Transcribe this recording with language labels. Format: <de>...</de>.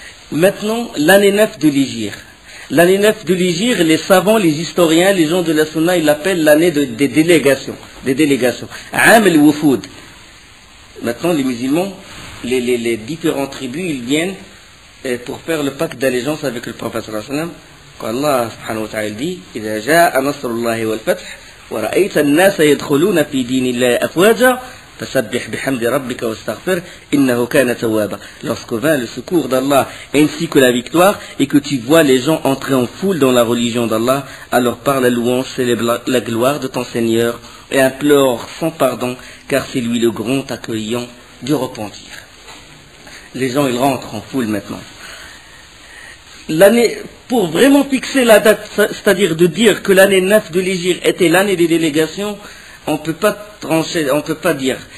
<fr>Maintenant, l'année 9 de l'Hégire. L'année 9 de l'Hégire, les savants, les historiens, les gens de la Sunna, ils l'appellent l'année des délégations. Am al-Wufud. Maintenant, les musulmans, les différentes tribus, ils viennent pour faire le pacte d'allégeance avec le prophète sallallahu alayhi wa sallam.</fr> <ar>Quand Allah subhanahu wa ta'ala dit إذا جاء نصر الله والفتح ورأيت الناس يدخلون في دين الله أفواجا فسبح بحمد ربك واستغفر إنه كان توابا.</ar> <fr>Lorsque vint le secours d'Allah ainsi que la victoire et que tu vois les gens entrer en foule dans la religion d'Allah, alors par la louange célèbre la gloire de ton Seigneur et implore son pardon car c'est lui le grand accueillant du repentir. Les gens ils rentrent en foule maintenant. L'année, pour vraiment fixer la date, c'est-à-dire de dire que l'année 9 de l'Hégire était l'année des délégations, on ne peut pas trancher, on ne peut pas dire.</fr>